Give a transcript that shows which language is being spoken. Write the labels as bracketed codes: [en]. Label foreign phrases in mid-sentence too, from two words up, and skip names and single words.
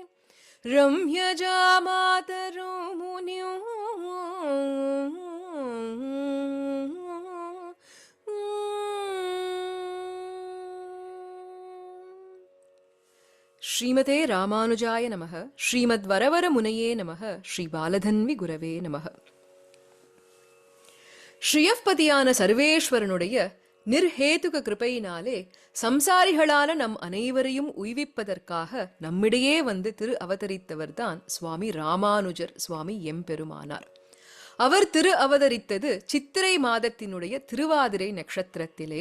[sa] रम्यजामातरो मुनिं श्रीमते रामानुजाय नमः। श्रीमद्वरवरमुनये नमः। श्री बालधन्वी गुरवे नमः. [ta] ஸ்ரீயப்பதியான சர்வேஸ்வரனுடைய நிர்ஹேதுக கிருபையினாலே சம்சாரிகளான நம் அனைவரையும் உய்விப்பதற்காக நம்மிடையே வந்து திரு அவதரித்தவர்தான் சுவாமி ராமானுஜர் சுவாமி எம்பெருமானார். அவர் திரு அவதரித்தது சித்திரை மாதத்தினுடைய திருவாதிரை நட்சத்திரத்திலே.